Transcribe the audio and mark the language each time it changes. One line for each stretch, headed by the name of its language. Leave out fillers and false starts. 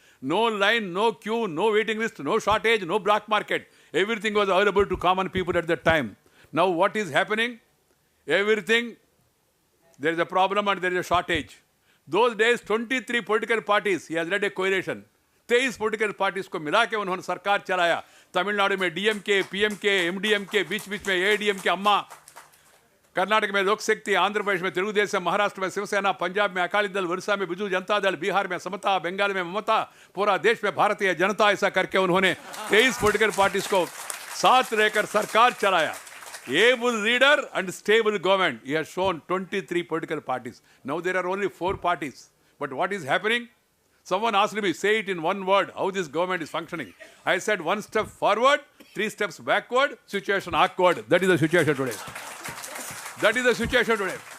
English: No line, no queue, no waiting list, no shortage, no black market. Everything was available to common people at that time. Now what is happening? Everything, there is a problem and there is a shortage. Those days, 23 political parties, he has led a coalition.
Hindi: 23 political parties को मिला के उन्होंने सरकार चलाया. तमिलनाडु में DMK, PMK, MDMK, बीच में ADMK अम्मा, कर्नाटक में लोक शक्ति, आंध्र प्रदेश में तेलुगुदेशम, महाराष्ट्र में शिवसेना, पंजाब में अकाली दल, उड़ीसा में बिजू जनता दल, बिहार में समता, बंगाल में ममता, पूरा देश में भारतीय जनता, ऐसा करके उन्होंने 23 पॉलिटिकल पार्टीज को साथ लेकर सरकार चलाया.
English: Able leader and stable government. He has shown 23 political parties. Now there are only 4 parties. But what is happening? Someone asked me, say it in one word, how this government is functioning. I said 1 step forward, 3 steps backward, situation awkward. That is the situation today. That is the situation today.